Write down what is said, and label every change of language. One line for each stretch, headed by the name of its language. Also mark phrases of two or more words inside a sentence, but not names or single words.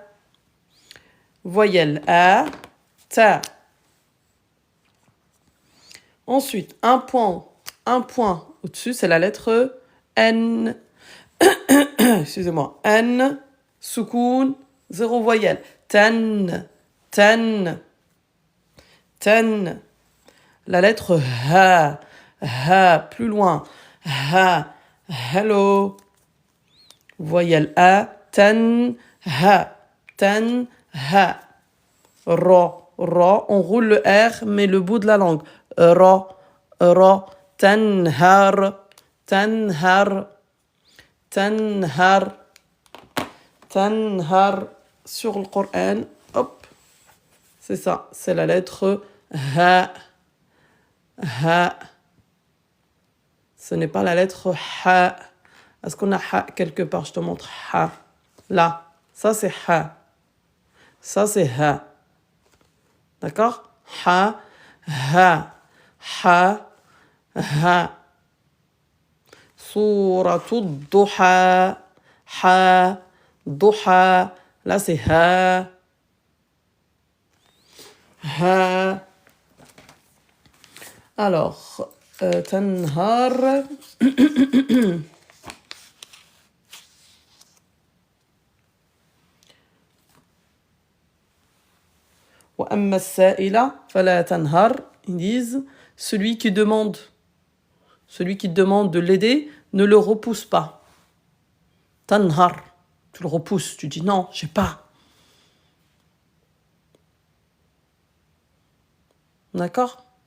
French: Voyelle a, ta. Ensuite, un point au-dessus, c'est la lettre N. Excusez-moi. N, soukoun, zéro voyelle. Tan, tan, tan. La lettre ha, ha, plus loin. Ha, hello. Voyelle a, tan, ha, ro, ro. On roule le R, mais le bout de la langue. Ro, ro, tanhar, tanhar, tanhar, tanhar. Sur le Coran, hop, c'est ça, c'est la lettre ha, ha. Ce n'est pas la lettre ha. Est-ce qu'on a ha quelque part? Je te montre ha. Là, ça c'est ha. Ça c'est ha. D'accord? Ha, ha, ha, ha. Souratul Duha, ha, duha. Là c'est ha, ha. Alors, tanhar.
Arabic: وأما السائل فلا تنهر.
French: Ils disent, celui qui demande de l'aider, ne le repousse pas. Tanhar, tu le repousses, tu dis non, j'ai pas. D'accord?